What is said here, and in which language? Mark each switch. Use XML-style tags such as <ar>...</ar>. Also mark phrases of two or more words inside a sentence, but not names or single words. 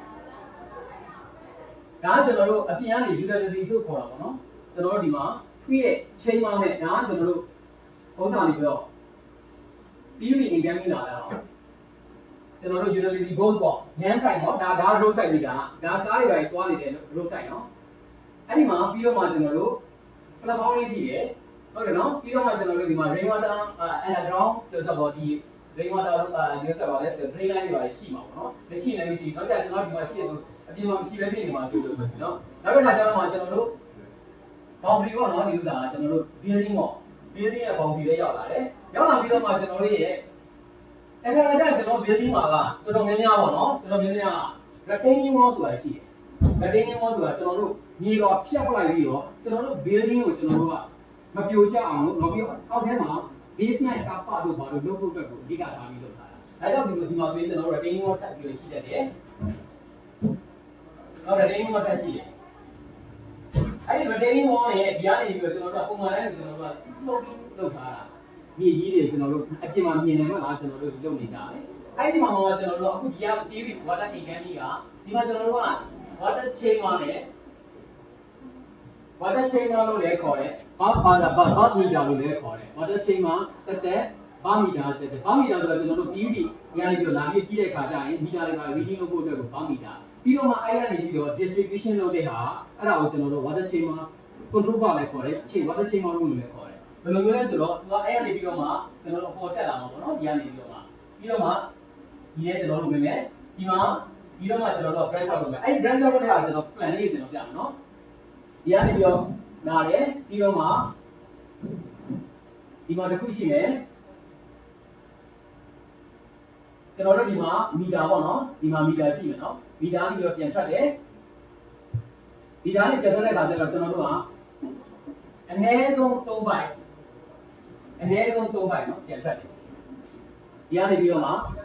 <my>ဒါကကျွန်တော်တို့အပြင်ကနေ utility ဆိုခေါ်တာပေါ့နော်ကျွန်တော်တို့ဒီမှာပြီးရဲ့ chain မနဲ့ဒါကကျွန်တော်တို့ဥစ္စာနေပြီးတော့</my> <en>PUB income</en> <my>လာတာကျွန်တော်တို့</my> <en>utility box</en> <my>ပေါ့ရန်ဆိုင်ပေါ့ဒါ</my> <en>road side</en> <my>တွေကဒါကားတွေပဲတွားနေတဲ့</my> <en>road side</en> <my>နော်အဲ့ဒီမှာပြီးတော့မှကျွန်တော်တို့ platform လေးရှိတယ်ဟုတ်တယ်နော်ပြီးတော့မှကျွန်တော်တို့ဒီမှာ</my> <en>rain water underground</en> <my>ဆိုတော့ဒီ</my> <en>rain water</en> <my>ဒီဆိုတော့လည်း</my> <en>drain line</en> <my>တွေပါရှိမှာပေါ့နော်မရှိလည်းမရှိနောက်ကြကျွန်တော်ဒီမှာရှိရဆိုအ ပြင်မှာမရှိပဲဖြစ်နေမှာဆိုလို့နော်နောက်တစ်ခါကျတော့မှကျွန်တော်တို့ boundary ပေါ့နော်ဒီဥစ္စာကကျွန်တော်တို့ building ပေါ့ building ရဲ့ boundary လေးရောက်လာတယ်ရောက်လာပြီးတော့မှကျွန်တော်တို့ရဲ့အခါကျရင်ကျွန်တော် building မှာကတော်တော်များများပေါ့နော်တော်တော်များများ</my> <en>retaining wall</en> <my>ဆိုတာရှိတယ်</my> <en>retaining wall</en> <my>ဆိုတာကျွန်တော်တို့မြေတော်ဖြတ်ပလိုက်ပြီးတော့ကျွန်တော်တို့ building ကိုကျွန်တော်တို့ကမပြိုကျအောင်လို့နောက်ပြီးအောက်ထဲမှာ basement ကပတ်တို့ဘာလို့လုပ်ဖို့အတွက်ကိုအဓိကထားပြီးလုပ်ထားတာဒါကြောင့်ဒီမှာဆိုရင်ကျွန်တော်တို့</my> <en>retaining wall</en> <my>ထပ်ပြီးရှိတတ်တယ် နောက်</my> <en>retaining wall</en> <my>ထပ်ရှိတယ်အဲ့ဒီ</my> <en>retaining wall</en> <my>ရဲ့ဒီကနေပြီးတော့ကျွန်တော်တို့ပုံမှန်တိုင်းကိုကျွန်တော်တို့က sloping လုပ်ထားတာမြေကြီးတွေကျွန်တော်တို့အပြင်မှာမြင်နေမှာလားကျွန်တော်တို့လုပ်နေကြတယ်အဲ့ဒီမှာမှကျွန်တော်တို့အခုဒီက</my> <en>theory water economy</en> <my>ကဒီမှာကျွန်တော်တို့က</my> <en>water chamber</en> <my>နဲ့</my> <en>water chamber</en> <my>လို့လည်းခေါ်တယ်ဘာမီတာလို့လည်းခေါ်တယ်</my> <en>water chamber</en> <my>တက်ဘာမီတာတက်ဘာမီတာဆိုတော့ကျွန်တော်တို့ theory ဒီကနေပြီးတော့လာ ပြီးကြည့်တဲ့အခါကျရင်မီတာတွေက reading လုပ်ဖို့အတွက်ကိုဘာမီတာပြီးတော့မှအဲ့ရနေပြီးတော့ distribution လုပ်တဲ့ဟာအဲ့ဒါကိုကျွန်တော်တို့</my> <en>water chamber control</en> <my>ပါလည်းခေါ်တယ်</my> <en>water chamber</en> <my>လို့လည်းခေါ်တယ်ဘယ်လိုမျိုးလဲဆိုတော့သူကအဲ့ရနေပြီးတော့မှကျွန်တော်တို့အပေါ်တက်လာမှာပေါ့နော်ဒီကနေပြီးတော့မှဒီရဲ့ကျွန်တော်တို့ဝင်မယ်ဒီမှာပြီးတော့မှကျွန်တော်တို့</my> <en>branch out</en> <my>လုပ်မယ်အဲ့ဒီ</my> <en>branch out</en> <my>လုပ်တဲ့ဟာကျွန်တော် plan လေးကိုကျွန်တော်ပြမယ်နော်ဒီကနေပြီးတော့နားတယ်ပြီးတော့မှ ဒီမှာတစ်ခုရှိမယ်ကျွန်တော်တို့ဒီမှာမီတာပေါ့နော်ဒီမှာမီတာရှိမယ်နော်မီတာကနေပြီးတော့ပြန်ထွက်တယ်ဒီဓာတ်နဲ့ပြန်ထွက်တဲ့အခါကျတော့ကျွန်တော်တို့ကအနည်းဆုံး3ပိုက်အနည်းဆုံး3ပိုက်နော်ပြန်ထွက်တယ်ဒီကနေပြီးတော့မှ</my>